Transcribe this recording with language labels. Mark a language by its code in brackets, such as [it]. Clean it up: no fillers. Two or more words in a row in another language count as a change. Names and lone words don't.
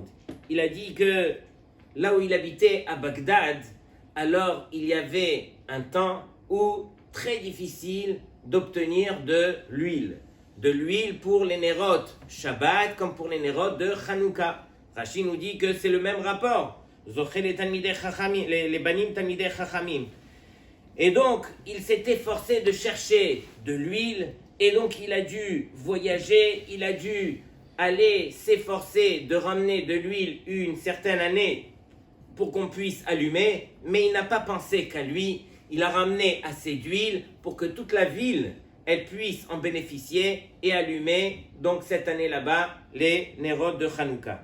[fr] Il a dit que là où il habitait à Bagdad, alors il y avait un temps où très difficile d'obtenir de l'huile pour les [he] נרות שבת [fr] comme pour les Nerot de Hanouka. Rashi nous dit que c'est le même rapport. [he] זוכה לבנים תלמידי חכמים. [fr] Et donc, il s'est efforcé de chercher de l'huile, et donc il a dû voyager, il a dû aller s'efforcer de ramener de l'huile une certaine année pour qu'on puisse allumer, mais il n'a pas pensé qu'à lui, il a ramené assez d'huile pour que toute la ville, elle puisse en bénéficier et allumer, donc cette année là-bas, les Nerot de Hanouka.